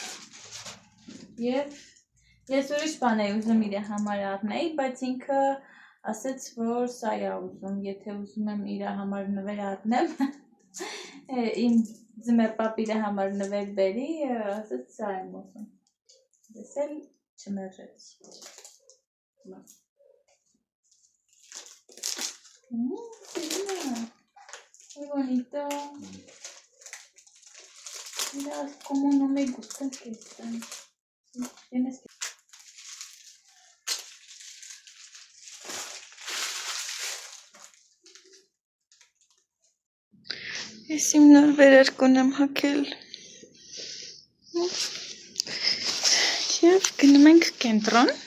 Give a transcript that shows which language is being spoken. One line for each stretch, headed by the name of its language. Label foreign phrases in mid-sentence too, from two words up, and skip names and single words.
Armenian: և ես ուրիշ բան էի ուզում իր համար առնեի, բայց ինքը ասեց, որ սա է ուզում, եթե ուզում եմ իր համար նվեր առնեմ, իմ ձմերպապ իր համար նվեր բերի, ասեց սա եմ ուզում, ես էլ չմերժեց։
Spanish: Qué bonito. Mira cómo no me gustan que están. Tienes que...
Armenian: Ես իմ նոր վերարկուն եմ հագել։ Եվ գնում ենք կենտրոն։